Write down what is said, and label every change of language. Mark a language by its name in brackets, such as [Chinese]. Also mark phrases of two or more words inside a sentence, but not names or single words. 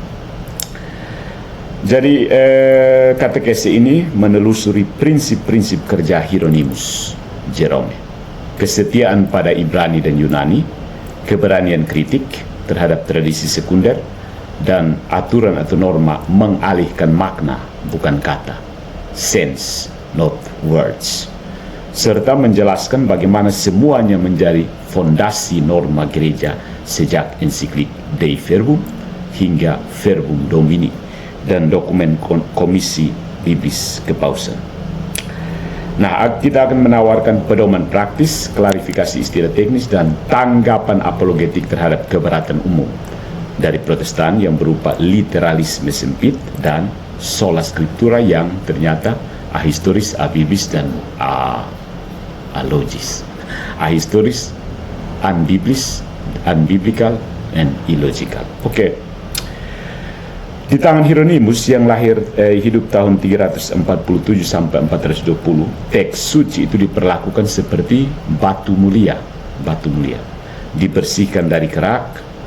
[Indonesian] Jadi katekese ini menelusuri prinsip-prinsip kerja Hieronymus Jerome. Kesetiaan pada Ibrani dan Yunani, keberanian kritik terhadap tradisi sekunder, dan aturan atau norma mengalihkan makna bukan kata, [English] sense not words, [Indonesian] serta menjelaskan bagaimana semuanya menjadi fondasi norma gereja sejak ensiklik Dei Verbum hingga Verbum Domini dan dokumen Komisi Biblis Kepausan. Nah, kita akan menawarkan pedoman praktis, klarifikasi istilah teknis, dan tanggapan apologetik terhadap keberatan umum dari Protestan yang berupa literalisme sempit dan [Latin] sola scriptura [Indonesian] yang ternyata ahistoris, abiblis, dan alogis. Ahistoris, unbiblis, [English] unbiblical, and illogical. [Indonesian] Oke. Di tangan Hieronymus yang hidup tahun 347 sampai 420, teks suci itu diperlakukan seperti batu mulia, dibersihkan dari kerak.